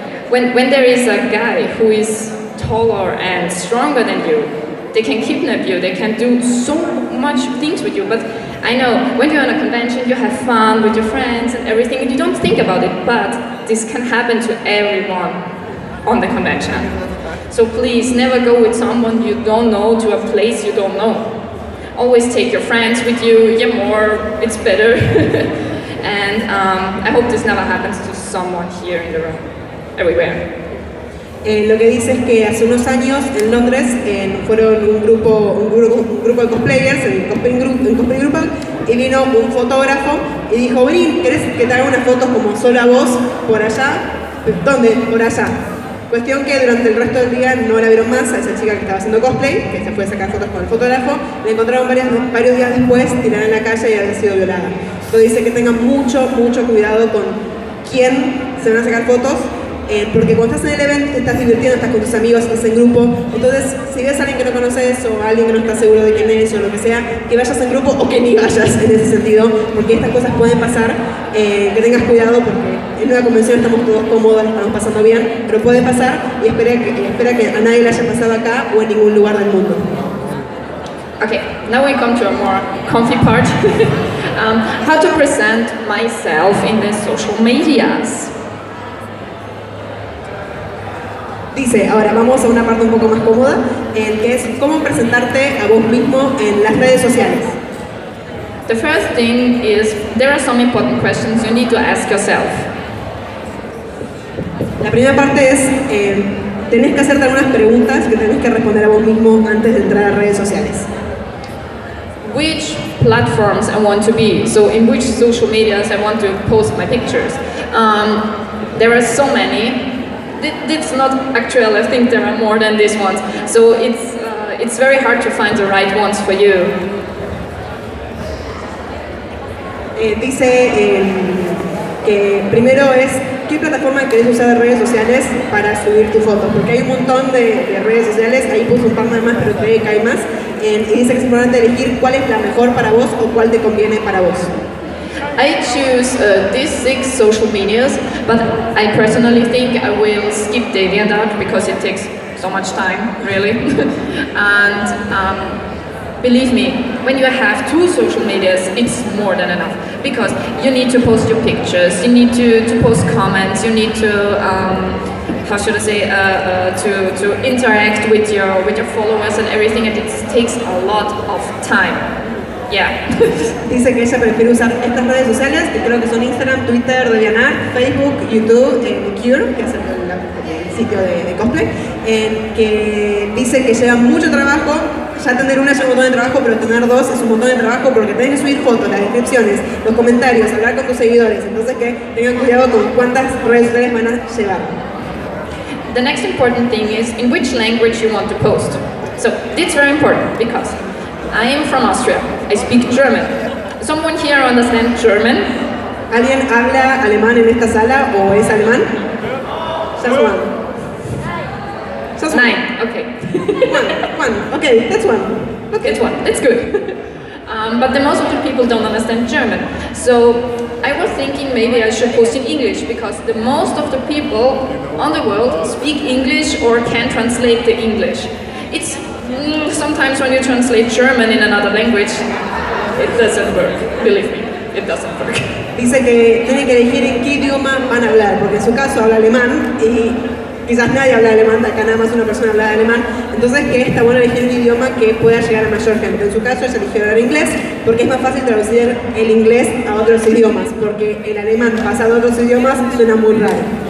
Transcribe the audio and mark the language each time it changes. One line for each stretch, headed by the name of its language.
English: When there is a guy who is taller and stronger than you, they can kidnap you, they can do so much things with you. But I know, when you're on a convention, you have fun with your friends and everything, and you don't think about it, but this can happen to everyone on the convention. So please, never go with someone you don't know to a place you don't know. Always take your friends with you, yeah, more, it's better. And I hope this never happens to someone here in the room, everywhere.
Spanish: Lo que dice es que hace unos años en Londres fueron un grupo de cosplayers, en cosplay group, y vino un fotógrafo y dijo, vení, ¿querés que te haga unas fotos como solo a vos por allá? ¿Dónde? Por allá. Cuestión que durante el resto del día no la vieron más a esa chica que estaba haciendo cosplay, que se fue a sacar fotos con el fotógrafo, la encontraron varios días después tirada en la calle y había sido violada. Entonces dice que tengan mucho cuidado con quién se van a sacar fotos, porque cuando estás en el evento te estás divirtiendo, estás con tus amigos, estás en grupo, entonces si ves a alguien que no conoces o a alguien que no estás seguro de quién es o lo que sea, que vayas en grupo o que ni vayas en ese sentido, porque estas cosas pueden pasar, que tengas cuidado porque en una convención estamos todos cómodos, estamos pasando bien, pero puede pasar y espera que a nadie le haya pasado acá o en ningún lugar del mundo.
English: Okay, now we come to a more comfy part. How to present myself in the social medias.
Spanish: Dice, ahora vamos a una parte un poco más cómoda, que es cómo presentarte a vos mismo en las redes sociales.
English: The first thing is there are some important questions you need to ask yourself.
Spanish: La primera parte es, tenés que hacerte algunas preguntas que tenés que responder a vos mismo antes de entrar a redes sociales.
English: Which platforms I want to be, so in which social medias I want to post my pictures. There are so many. It's not actual, I think there are more than these ones. So it's very hard to find the right ones for you.
Spanish: Dice que primero es qué plataforma querés usar de redes sociales para subir tu foto, porque hay un montón de redes sociales, ahí puse un par de más, pero creo que hay más, y dice que es importante elegir cuál es la mejor para vos o cuál te conviene para vos.
English: I choose these 6 social medias, but I personally think I will skip DeviantArt because it takes so much time, really. And believe me, when you have 2 social medias, it's more than enough because you need to post your pictures, you need to post comments, you need to how should I say to interact with your followers and everything, and it takes a lot of time. Yeah.
Spanish: Dice que ella prefiere usar estas redes sociales, que creo que son Instagram, Twitter, DeviantArt, Facebook, YouTube, Cure, que es el sitio de cosplay, que dice que lleva mucho trabajo. Ya tener una es un montón de trabajo, pero tener 2 es un montón de trabajo porque tenés que subir fotos, las descripciones, los comentarios, hablar con tus seguidores. Entonces que tengan cuidado con cuántas redes sociales van a llevar.
English: The next important thing is in which language you want to post. So it's very important because I am from Austria. I speak German. Someone here understand German?
Spanish: ¿Alguien habla alemán en esta sala o es alemán?
English: Just one. Just 9. Okay. One. Okay, that's one. Okay. It's 1. That's good. But the most of the people don't understand German. So I was thinking maybe I should post in English because the most of the people on the world speak English or can translate the English. It's sometimes when you translate German in another language, it doesn't work. Believe me, it doesn't work.
Spanish: Dice que tiene que elegir en qué idioma van a hablar, porque en su caso habla alemán y quizás nadie habla alemán, acá nada más una persona habla alemán, entonces que está bueno elegir un idioma que pueda llegar a mayor gente. En su caso ella eligió hablar inglés porque es más fácil traducir el inglés a otros idiomas, porque el alemán pasado a otros idiomas suena muy raro.